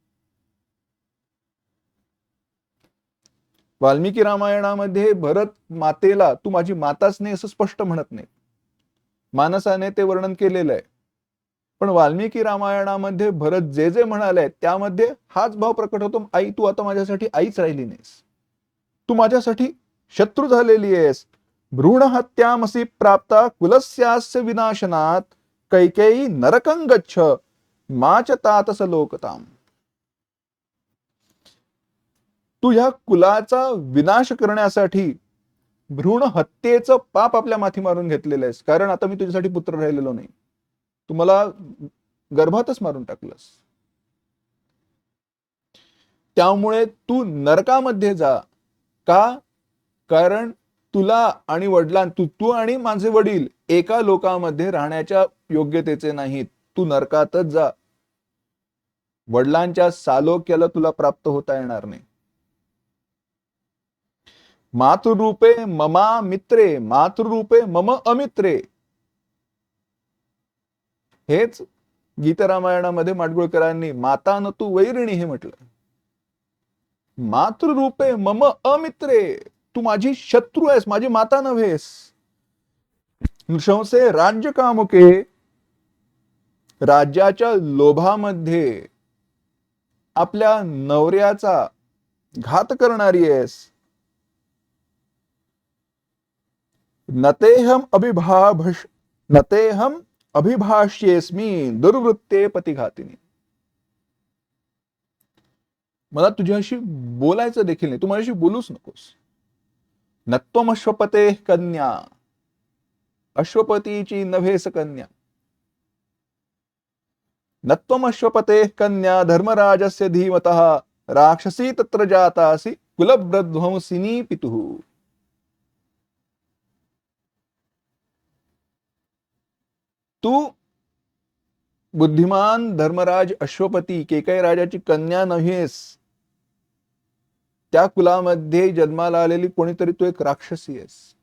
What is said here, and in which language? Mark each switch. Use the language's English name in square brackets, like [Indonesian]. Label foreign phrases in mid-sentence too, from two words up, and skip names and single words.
[Marathi] वाल्मिकी रामायणामध्ये भरत मातेला तू माझी माताच नाही असं स्पष्ट म्हणत नाही, मानसाने ते वर्णन केलेलं आहे. पण वाल्मिकी रामायणामध्ये भरत जे जे म्हणाले त्यामध्ये हाच भाव प्रकट होतो, आई तू आता माझ्यासाठी आईच राहिली नाहीस, तू माझ्यासाठी शत्रू झालेली आहेस. [Sanskrit] भ्रूण हत्यामसी प्राप्ता कुलस्यास्य विनाशनात कैकेयी नरकं गच्छ माच तातस लोकताम. [Marathi] तू ह्या कुलाचा विनाश करण्यासाठी भ्रूण हत्येचं पाप आपल्या माथी मारून घेतलेलं आहेस, कारण आता मी तुझ्यासाठी पुत्र राहिलेलो नाही, तू मला गर्भातच मारून टाकलंस. त्यामुळे तू नरकामध्ये जा. का? कारण तुला आणि तू आणि माझे वडील एका लोकामध्ये राहण्याच्या योग्यतेचे नाहीत, तू नरकातच जा. वडिलांच्या सालोक्याला तुला प्राप्त होता येणार नाही. [Sanskrit] मातृरूपे ममा मित्रे मातृरूपे मम अमित्रे, [Marathi] हेच गीतरामायणामध्ये माडगुळकरांनी माता न तू वैरिणी हे म्हटलं. [Sanskrit] मातृरूपे मम अमित्रे, [Marathi] तू माझी शत्रू आहेस, माझी माता नव्हेस. [Sanskrit] नृशंसे राज्य कामुके, [Marathi] राज्याच्या लोभामध्ये आपल्या नवऱ्याचा घात करणारी आहेस. [Sanskrit] नतेहम अभिभाष्येस्मी दुर्वृत्ते पतिघातिनी. [Marathi] मला तुझ्याशी बोलायचं देखील नाही, तू माझ्याशी बोलूच नकोस. [Sanskrit] नत्वम अश्वपते कन्या, [Marathi] अश्वपतीची नव्हेस कन्या. [Sanskrit] नत्वम अश्वपते कन्या धर्मराजस्य धीमतः राक्षसी तत्र जातासी कुलभ्रध्वंसिनी पितुः. [Marathi] तू बुद्धिमान धर्मराज अश्वपती केकय राजाची कन्या नव्हेस, त्या कुलामध्ये जन्माला आलेली कोणीतरी तू एक राक्षसी आहेस.